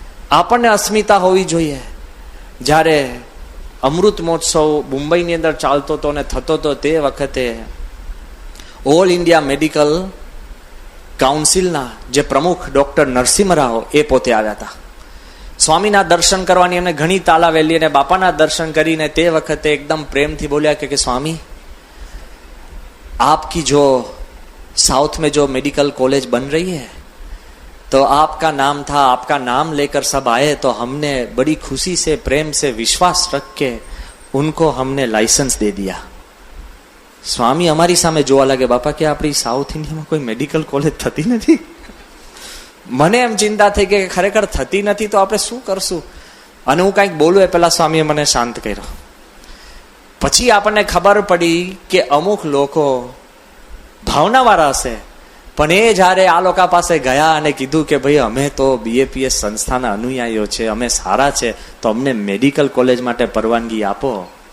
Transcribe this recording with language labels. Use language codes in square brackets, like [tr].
[gu] આપણને અસ્મિતા હોવી જોઈએ. જ્યારે અમૃત મહોત્સવ મુંબઈની અંદર ચાલતો હતો અને થતો હતો તે વખતે ઓલ ઇન્ડિયા મેડિકલ કાઉન્સિલના જે પ્રમુખ ડોક્ટર નરસિંહ રાવ એ પોતે આવ્યા હતા. સ્વામીના દર્શન કરવાની એમને ઘણી તાલાવેલી અને બાપાના દર્શન કરીને તે વખતે એકદમ પ્રેમથી બોલ્યા કે સ્વામી, [hi] आपकी जो साउथ में जो मेडिकल कॉलेज बन रही है तो आपका नाम था, आपका नाम लेकर सब आए तो हमने बड़ी खुशी से प्रेम से विश्वास रख के उनको हमने लाइसेंस दे दिया. [gu] સ્વામી અમારી સામે જોવા લાગે, બાપા કે આપણી સાઉથ ઇન્ડિયામાં કોઈ મેડિકલ કોલેજ થતી નથી. મને એમ ચિંતા થઈ કે ખરેખર થતી નથી તો આપણે શું કરશું. અને હું કંઈક બોલું એ પેલા સ્વામીએ મને શાંત કર્યો. પછી આપણને ખબર પડી કે અમુક લોકો ભાવનાવાળા હશે, પણ એ જ્યારે આ લોકો પાસે ગયા અને કીધું કે ભાઈ અમે તો BAPS સંસ્થાના અનુયાયીઓ છે, અમે સારા છે, તો અમને મેડિકલ કોલેજ માટે પરવાનગી આપો.